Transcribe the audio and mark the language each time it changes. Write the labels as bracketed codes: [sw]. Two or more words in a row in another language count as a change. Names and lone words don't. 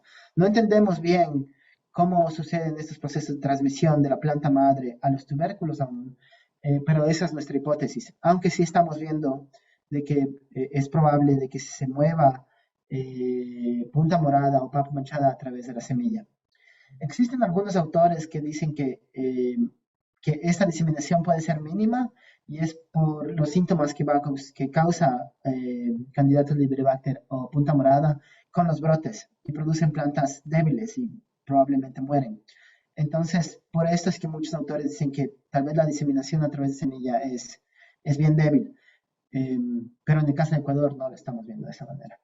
[es] No entendemos bien cómo suceden estos procesos de transmisión de la planta madre a los tubérculos aún, pero esa es nuestra hipótesis, aunque sí estamos viendo de que es probable de que se mueva punta morada o papa manchada a través de la semilla. Existen algunos autores que dicen que esta diseminación puede ser mínima y es por los síntomas que causa Candidatus liberibacter o punta morada con los brotes y producen plantas débiles y probablemente mueren. Entonces, por esto es que muchos autores dicen que tal vez la diseminación a través de semilla es bien débil, pero en el caso de Ecuador no lo estamos viendo de esa manera.